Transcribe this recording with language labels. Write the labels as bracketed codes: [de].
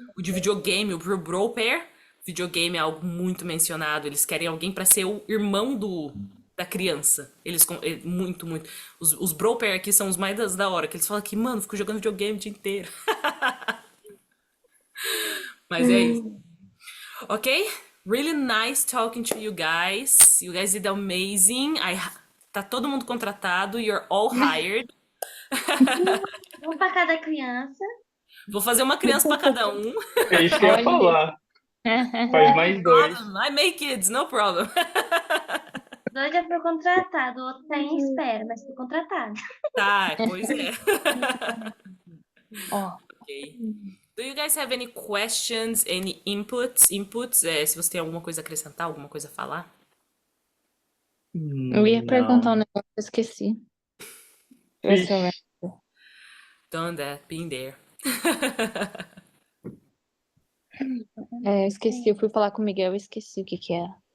[pt] O de videogame, o bro pair, videogame é algo muito mencionado. Eles querem alguém pra ser o irmão da criança. Muito, muito. Os bro pair aqui são os mais da hora, que eles falam que, mano, fico jogando videogame o dia inteiro. Mas é isso. Ok? [en] Really nice talking to you guys. You guys did amazing. [pt] Tá todo mundo contratado. [en] You're all hired. [pt] Um para cada criança. Vou fazer uma criança pra cada um. É isso que eu ia Olha. falar. Faz mais 2. [en] I make kids, no problem. [pt] Dois já foi contratado, o outro tá em espera, mas foi contratado. Tá, pois é. Ó, Ok. [en] Do you guys have any questions, any inputs? [pt] Se você tem alguma coisa a acrescentar, alguma coisa a falar? eu ia perguntar um negócio, eu esqueci. Deixa eu ver se eu lembro. [en] Done that, been there. [pt] Eu esqueci, eu fui falar com o Miguel, eu esqueci o que que era.